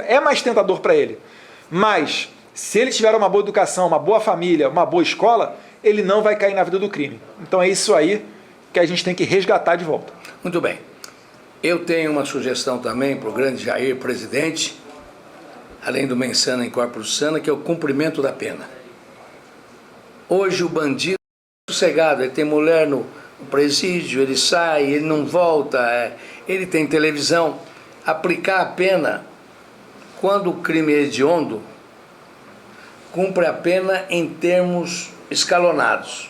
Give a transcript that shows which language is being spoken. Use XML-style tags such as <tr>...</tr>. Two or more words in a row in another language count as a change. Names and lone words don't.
<pt>É mais tentador para ele. Mas, se ele tiver uma boa educação, uma boa família, uma boa escola, ele não vai cair na vida do crime. Então é isso aí que a gente tem que resgatar de volta. Muito bem. Eu tenho uma sugestão também para o grande Jair, presidente, além do</pt> <la>mens sana in corpore sano,</la> <pt>que é o cumprimento da pena. Hoje o bandido é sossegado, ele tem mulher no presídio, ele sai, ele não volta, ele tem televisão. Aplicar a pena, quando o crime é hediondo, cumpre a pena em termos escalonados.</pt>